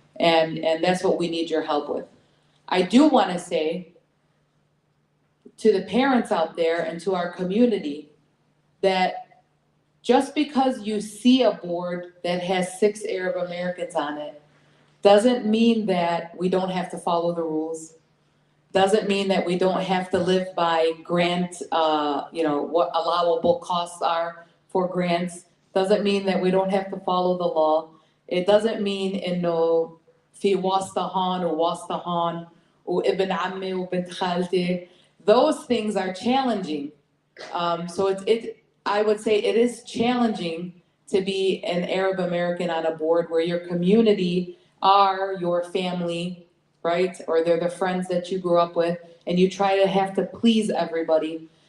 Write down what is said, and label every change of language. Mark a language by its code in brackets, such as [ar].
[en] And that's what we need your help with. I do want to say to the parents out there and to our community that just because you see a board that has 6 Arab Americans on it, doesn't mean that we don't have to follow the rules. Doesn't mean that we don't have to live by grant, you know, what allowable costs are for grants. Doesn't mean that we don't have to follow the law. It doesn't mean [ar] إنه في واسطة هون وواسطة هون وابن عمي وبنت خالتي. [en] Those things are challenging. So I would say it is challenging to be an Arab American on a board where your community are your family, right? Or they're the friends that you grew up with, and you try to have to please everybody.